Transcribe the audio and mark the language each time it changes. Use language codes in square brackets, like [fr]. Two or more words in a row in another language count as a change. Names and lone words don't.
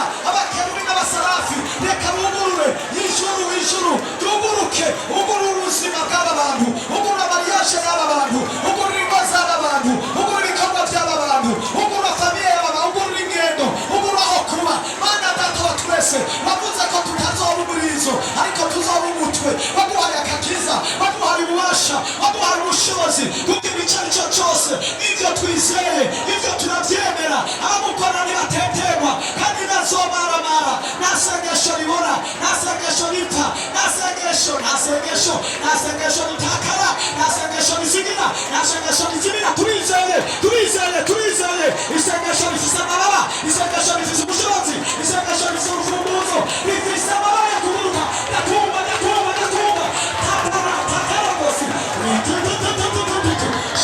[rn] Abakerubi n'abasarafi reka bugurure ijuru, ijuru ryuguruke. Ugurura ubuzima bw'aba bantu, ugurura mariage y'aba bantu, ugurura ingo z'aba bantu, ugurura ibikorwa by'aba bantu, ugurura famiye y'aba bantu, ugurura ingendo, ugurura aho kuba. Mana Data wa twese, wavuze ko tutazoba umurizo ariko tuzoba umutwe. Waduhaye akakiza, waduhaye ububasha, waduhaye ubushobozi kugira icyo ari cyo cyose. Ibyo twizeye, ibyo turabyemera. Abamukora ntibateterwa kandi ntazomaramara. Nta sengesho ribora, nta sengesho ripfa, nta sengesho ritakara, nta sengesho rizigira, nta sengesho rizimira. Turizeye isengesho rifise amababa, isengesho rifise ubushobozi, isengesho rifise urufunguzo, rifise amababa yo kuguruka. Ndatumva takara gosi.